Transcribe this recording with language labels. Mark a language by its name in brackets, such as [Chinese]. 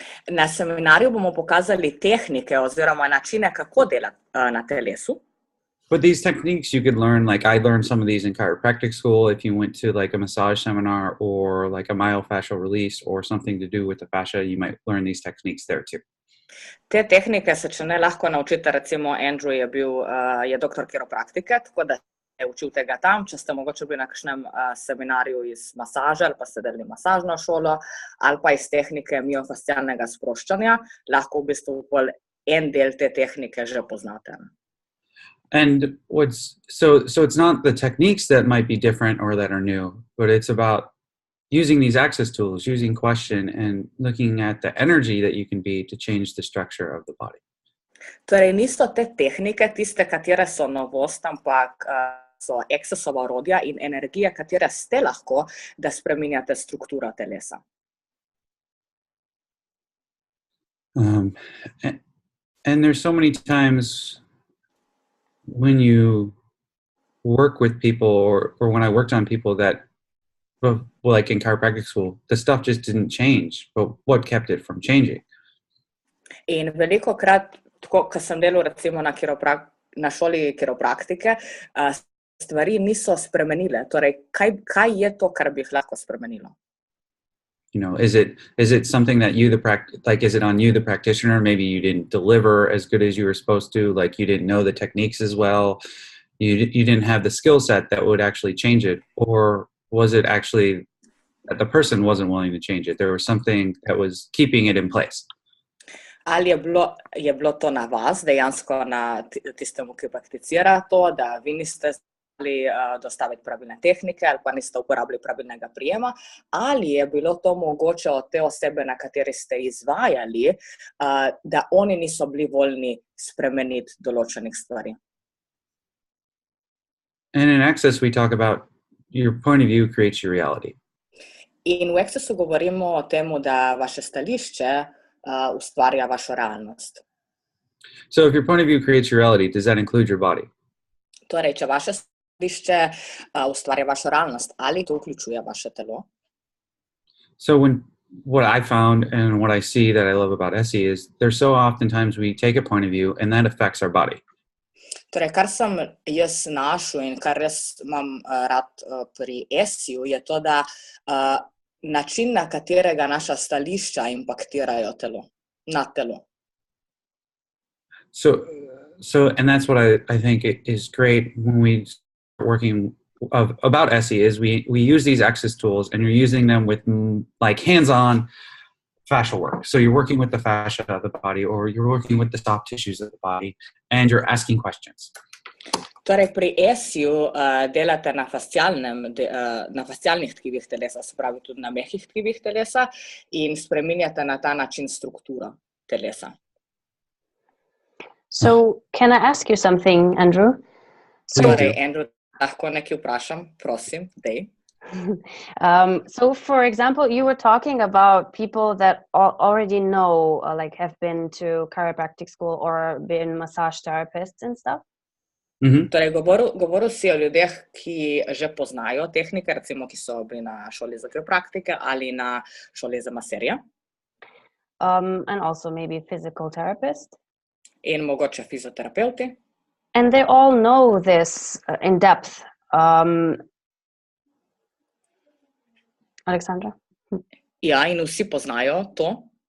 [Slovenian] Na seminarju bomo pokazali tehnike oziroma načine, kako delati na telesu. [English] But these techniques you could learn, like I learned some of these in chiropractic school. If you went to like a massage seminar or like a myofascial release or something to do with the fascia, you might learn these techniques there too. [Slovenian] Te tehnike se če ne lahko naučite, recimo Andrew je doktor kiropraktike, tako da je učil tega tam, če ste mogoče bili na kakšnem seminarju iz masaže ali pa ste delali masažno šolo ali pa iz tehnike miofascialnega sproščanja, lahko v bistvu en del te tehnike že poznate. [English] And so it's not the techniques that might be different or that are new, but it's about using these access tools, using question and looking at the energy that you can be to change the structure of the body. [Slovenian] Torej, niso te tehnike tiste, katere so novost, ampak so ESSE-ova orodja in energije, katere ste lahko, da spreminjate strukturo telesa. [English] And there's so many times when you work with people or when I worked on people that, well, like in chiropractic school, the stuff just didn't change, but what kept it from changing? [Slovenian] In veliko krat, ko sem delal recimo na šoli kiropraktike, stvari niso spremenile. Torej, kaj je to, kar bi jih lahko spremenilo? [English] You know, is it something that you, is it on you, the practitioner? Maybe you didn't deliver as good as you were supposed to, like you didn't know the techniques as well. You didn't have the skill set that would actually change it. Or was it actually that the person wasn't willing to change it. There was something that was keeping it in place. [Slovenian] Ali je bilo to na vas, dejansko na tistemu, ki prakticira to, da vi niste znali dostaviti pravilne tehnike ali pa niste uporabili pravilnega prijema, ali je bilo to mogoče od te osebe, na kateri ste izvajali, da oni niso bili voljni spremeniti določenih stvari. [English] And in Access, we talk about your point of view creates your reality. [Slovenian] In v Accessu govorimo o tem, da vaše stališče ustvarja vašo realnost. [English] So if your point of view creates your reality, does that include your body? [Slovenian] Torej, če vaše stališče ustvarja vašo realnost, ali to vključuje vaše telo? [English] So what I found and what I see that I love about ESSE is there's so oftentimes we take a point of view and that affects our body. [Slovenian] Torej, kar sem jaz našel in kar jaz imam rad pri ESSE-ju, je to, da način, na katerega naša stališča impaktirajo telo, na telo. [English] So and that's what I think is great when we start working about ESSE is we use these Access tools and you're using them with like hands-on fascial work. So you're working with the fascia of the body or you're working with the soft tissues of the body and you're asking questions. [Slovenian] Torej, pri ESSE-ju delate na fascialnih tkivih telesa, se pravi tudi na mehkih tkivih telesa in spreminjate na ta način strukturo telesa. [English] So, can I ask you something, Andrew? [Slovenian] Torej, Andrew, lahko nekaj vprašam? Prosim, dej. [English] So, for example, you were talking about people that already know, like have been to chiropractic school or been massage therapists and stuff. [Slovenian] Torej, govoril si o ljudeh, ki že poznajo tehnike, recimo, ki so bili na šoli za chiropraktike ali na šoli za maserje. [English] And also maybe physical therapist. [Slovenian] In mogoče fizioterapeuti. [English] And they all know this in depth. Alexandra? [Slovenian] Ja, in vsi poznajo to.